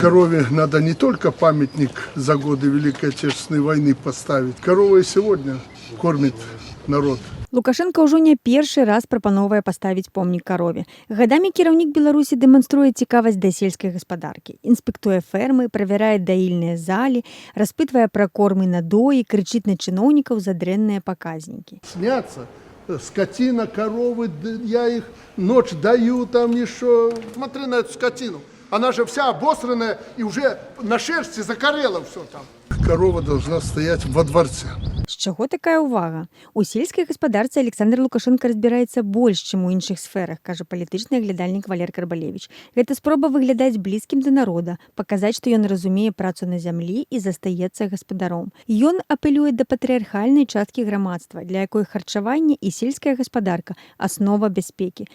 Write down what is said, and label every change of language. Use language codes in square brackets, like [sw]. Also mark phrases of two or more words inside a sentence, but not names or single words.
[ru] Корове надо не только памятник за годы Великой Отечественной войны поставить. Корова и сегодня кормит народ. [be] Лукашенко ўжо не першы раз прапановвае паставіць помнік карове. Гадамі кіраўнік Беларусі дэманструе цікавасць да сельскай гаспадаркі, інспектуе фермы, правярае даільныя залі, распытвае пра корм і надоі, крычыць на чыноўнікаў за дрэнныя паказнікі. [ru] Снятся скотина, коровы, я их ночь даю там еще. Смотри на эту скотину. Она же вся обосранная и уже на шерсти закорела все там. Корова должна стоять во дворце. [be] З чаго такая ўвага? У сельскай гаспадарцы Александр Лукашенко разбіраецца больш, чым у іншых сферах, кажа палітычны аглядальнік Валер Карбалевіч. Гэта спроба выглядаць блізкім да народа, паказаць, што ён разумее працу на зямлі і застаецца гаспадаром. Ён апелюе да патрыархальнай часткі грамадства, для якой харчаванне і сельская гаспадарка – аснова бяспекі.